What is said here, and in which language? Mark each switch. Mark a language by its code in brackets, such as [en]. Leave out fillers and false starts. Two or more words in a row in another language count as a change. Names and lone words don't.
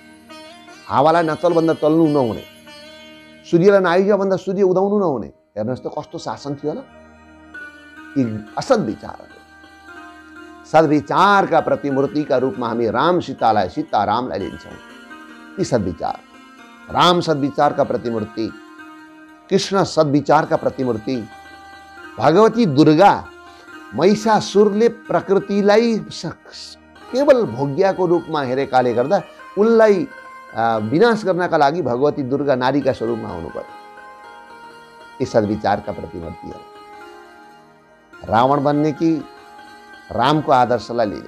[ne] हावालाई नचल भन्दा चल्नु नहुने, सूर्यलाई नआइज भन्दा सूर्य उदाउनु नहुने। हेर्नुहोस् त कस्तो शासन थियो होला। यी असद विचारहरू। सद्विचारका प्रतिमूर्तिका रूपमा हामी राम सीतालाई, सीता रामलाई लिन्छौँ। ती सद्विचार, राम सद्विचारका प्रतिमूर्ति, कृष्ण सद्विचारका प्रतिमूर्ति, भगवती दुर्गा महिषासुरले प्रकृतिलाई केवल भोग्यको रूपमा हेरेकाले गर्दा उनलाई विनाश गर्नका लागि भगवती दुर्गा नारीका स्वरूपमा आउनु पर्यो। यी सद्विचारका प्रतिमूर्ति हो। रावण बन्ने कि रामको आदर्शलाई लिने?